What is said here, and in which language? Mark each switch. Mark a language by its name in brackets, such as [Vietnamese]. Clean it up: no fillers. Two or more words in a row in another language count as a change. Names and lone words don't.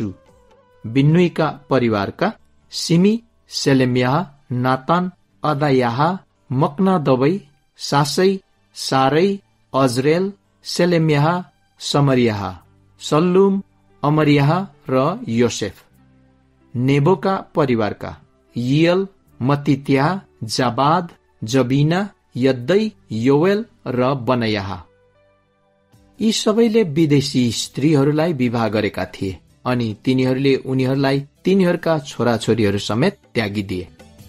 [Nepali] बिन्नुईका परिवारका सिमी, सेलेम्याह, नातान, अदायाह, मक्नदबै, सासै, सारै, अजरेल, सेलेम्याह, समरियाह, सल्लुम, अमरियाह र योसेफ। नेबोका परिवारका यियल, मतित्याह, जाबाद, जबिना, यद्दै, योवेल र बनयाह। यी सबैले विदेशी स्त्रीहरूलाई विवाह गरेका थिए अनि तिनीहरूले उनीहरूलाई तिनीहरूका छोराछोरीहरू समेत त्यागिदिए।